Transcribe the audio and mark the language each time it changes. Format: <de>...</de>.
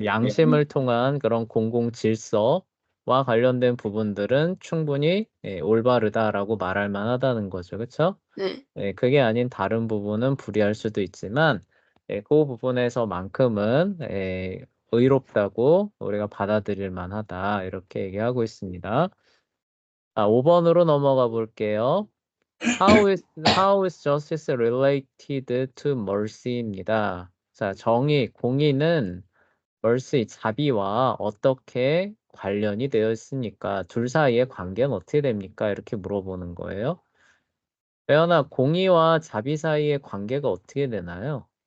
<ko>양심을 통한 그런 공공 질서와 관련된 부분들은 충분히 올바르다라고 말할 만하다는 거죠. 그렇죠? 네. 그게 아닌 다른 부분은 불이할 수도 있지만 그 부분에서만큼은 의롭다고 우리가 받아들일 만하다 이렇게 얘기하고 있습니다. 5번으로 넘어가 볼게요.</ko> <en>How is justice related to mercy</en> <ko>입니다. 자, 공의는 mercy, 자비와 어떻게 관련이 되어 있습니까? 둘 사이의 관계는 어떻게 됩니까? 이렇게 물어보는 거예요. 배연아, 공의와 자비 사이의 관계가 어떻게 되나요?</ko>